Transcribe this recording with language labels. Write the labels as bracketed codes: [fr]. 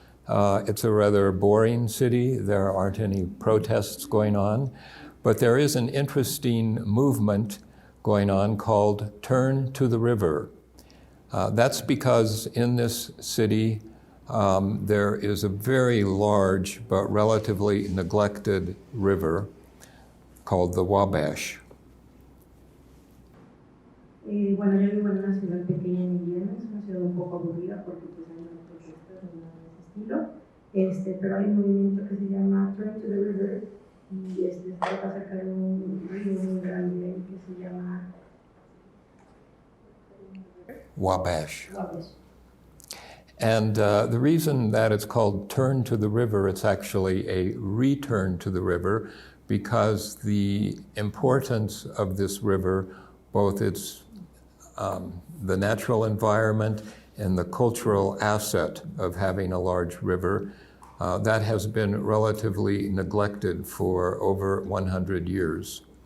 [en] It's a rather boring city. There aren't any protests going on, but there is an interesting movement going on called Turn to the River. That's because in this city there is a very large but relatively neglected river called the Wabash. [es] Bueno, yo vivo en una ciudad pequeña en Indiana, es una ciudad un poco aburrida porque pues hay unas protestas ni nada de ese estilo, pero hay un movimiento que se llama Turn to the River y se trata acerca de un río muy grande que se llama Wabash. [en] And the reason that it's called Turn to the River, it's actually a return to the river, because the importance of this river, both its the natural environment and the cultural asset of having a large river, that has been relatively neglected for over 100 years.